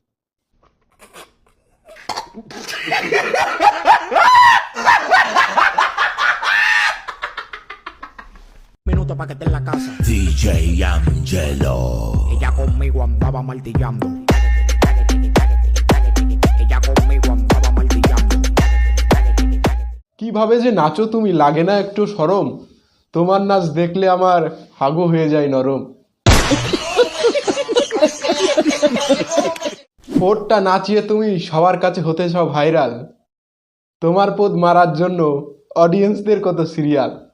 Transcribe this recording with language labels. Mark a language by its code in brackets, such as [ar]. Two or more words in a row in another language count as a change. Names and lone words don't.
[es] Minuto pa' que esté en la casa. DJ Angelo. Ella conmigo andaba martillando. Ella conmigo andaba martillando. [bn] কিভাবে যে নাচো তুমি, লাগে না একটু শরম? তোমার নাচ দেখলে আমার হাগু হয়ে যায় নরম। পোদটা নাচিয়ে তুমি সবার কাছে হতে চাও ভাইরাল, তোমার পোদ মারার জন্য অডিয়েন্সদের কত সিরিয়াল।